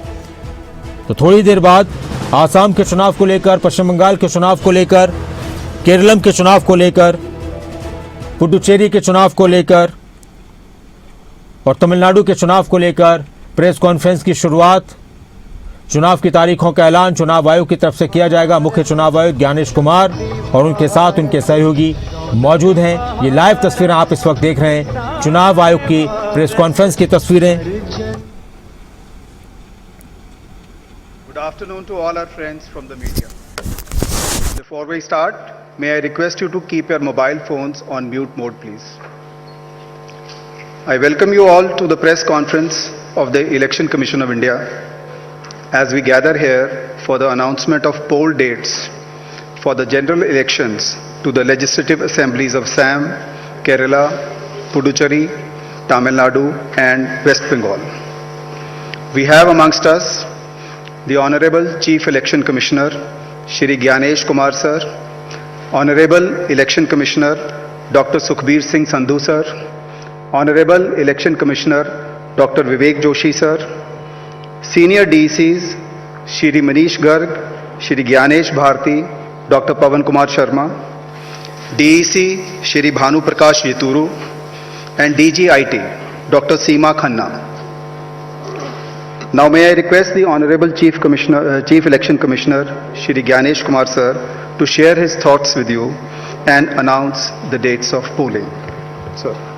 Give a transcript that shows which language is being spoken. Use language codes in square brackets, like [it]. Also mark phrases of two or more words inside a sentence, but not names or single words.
[hi] तो थोड़ी देर बाद आसाम के चुनाव को लेकर, पश्चिम बंगाल के चुनाव को लेकर, केरलम के चुनाव को लेकर, पुडुचेरी के चुनाव को लेकर और तमिलनाडु के चुनाव को लेकर [en] press conference [hi] की शुरुआत, चुनाव की तारीखों का ऐलान चुनाव आयोग की तरफ से किया जाएगा। मुख्य चुनाव आयुक्त ज्ञानेश कुमार और उनके साथ उनके सहयोगी मौजूद हैं। ये लाइव तस्वीरें आप इस वक्त देख रहे हैं, चुनाव आयोग की [en] press conference [hi] की तस्वीरें। [en] Good afternoon to all our friends from the media. Before we start, may I request you to keep your mobile phones on mute mode, please. I welcome you all to the press conference of the Election Commission of India as we gather here for the announcement of poll dates for the general elections to the legislative assemblies of Assam, Kerala, Puducherry, Tamil Nadu and West Bengal. We have amongst us the Honorable Chief Election Commissioner Shri Gyanesh Kumar Sir, Honorable Election Commissioner Dr. Sukhbir Singh Sandhu Sir, Honorable Election Commissioner Dr. Vivek Joshi Sir, Senior DECs Shri Manish Garg, Shri Gyanesh Bharti, Dr. Pawan Kumar Sharma, DEC Shri Bhanu Prakash Yeturu and DG IT Dr. Seema Khanna. Now may I request the Honorable Chief Election Commissioner Shri Gyanesh Kumar Sir to share his thoughts with you and announce the dates of polling. Sir.